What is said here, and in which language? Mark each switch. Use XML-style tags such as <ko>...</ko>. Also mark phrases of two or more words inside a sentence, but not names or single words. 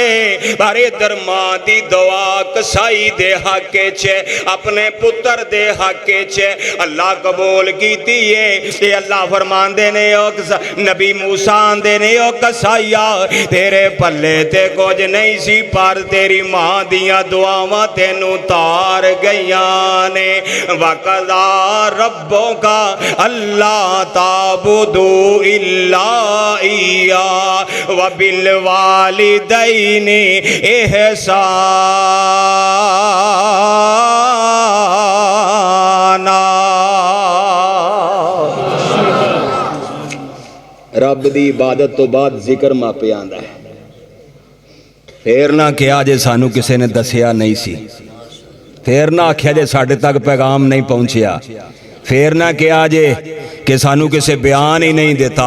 <pa>پر ادھر ماں دی دعا قصائی دے حق چ اپنے پتر دے حق چ اللہ قبول کیتی ہے. تے اللہ فرماندے نیں او نبی موسیٰ آندے نیں او قصائیا تیرے پلے تے کجھ نہیں سی پر تیری ماں دیاں دعاواں تینوں تار گئیاں نیں.</pa> <ar>وقضى ربك ألا تعبدوا إلا إياه وبالوالدين إحسانا.</ar> <pa>رب دی عبادت توں بعد ذکر ماپے آندا ہے. فیر نا کہیا جے سانوں کسی نے دسیا نہیں سی، فیر نا آکھیا جے ساڈے تک پیغام نہیں پہنچیا، فیر نا کہیا جے کہ سانوں کسی بیان ہی نہیں دیتا.</pa>